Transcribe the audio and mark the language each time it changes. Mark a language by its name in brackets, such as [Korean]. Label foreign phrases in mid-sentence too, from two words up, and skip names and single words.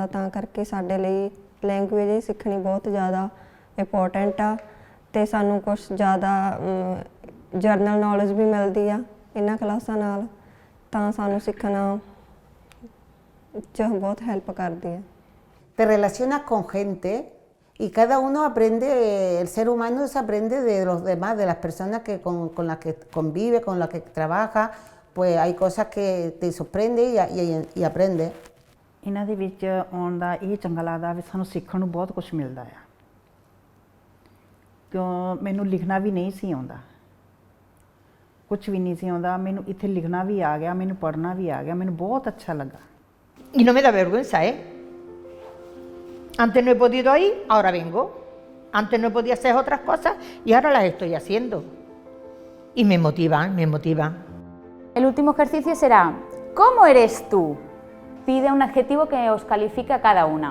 [Punjabi] ਤਾਂ ਕਰਕੇ ਸਾਡੇ ਲਈ ਲੈਂਗੁਏਜ ਹੀ ਸਿੱਖਣੀ ਬਹੁਤ ਜ਼ਿਆਦਾ ਇੰਪੋਰਟੈਂਟ ਆ ਅਤੇ ਸਾਨੂੰ ਕੁਛ ਜ਼ਿਆਦਾ [English] general knowledge [Punjabi] ਵੀ ਮਿਲਦੀ ਆ ਇਹਨਾਂ ਕਲਾਸਾਂ ਨਾਲ, ਤਾਂ ਸਾਨੂੰ ਸਿੱਖਣਾ 'ਚ ਬਹੁਤ ਹੈਲਪ ਕਰਦੀ ਆ। [Spanish] Te relacionas con gente y cada uno aprende, el ser humano se aprende de los demás, de las personas con las que convive, con las que trabaja, pues hay cosas que te sorprende y aprende. [Punjabi] ਇਹਨਾਂ ਦੇ ਵਿੱਚ ਆਉਣ ਦਾ ਇਹ ਚੰਗਾ ਲੱਗਦਾ ਵੀ ਸਾਨੂੰ ਸਿੱਖਣ ਨੂੰ ਬਹੁਤ ਕੁਝ ਮਿਲਦਾ ਆ। ਕਿਉਂ ਮੈਨੂੰ ਲਿਖਣਾ ਵੀ ਨਹੀਂ ਸੀ ਆਉਂਦਾ, ਕੁਝ ਵੀ ਨਹੀਂ ਸੀ ਆਉਂਦਾ, ਮੈਨੂੰ ਇੱਥੇ ਲਿਖਣਾ ਵੀ ਆ ਗਿਆ, ਮੈਨੂੰ ਪੜ੍ਹਨਾ ਵੀ ਆ ਗਿਆ, ਮੈਨੂੰ ਬਹੁਤ ਅੱਛਾ ਲੱਗਾ। [Spanish] Y no me da vergüenza, Antes no he podido ir, ahora vengo. Antes no podía hacer otras cosas y ahora las estoy haciendo. Y me motivan, me motivan. El último ejercicio será, ¿cómo eres tú? Pide un adjetivo que os califique a cada una.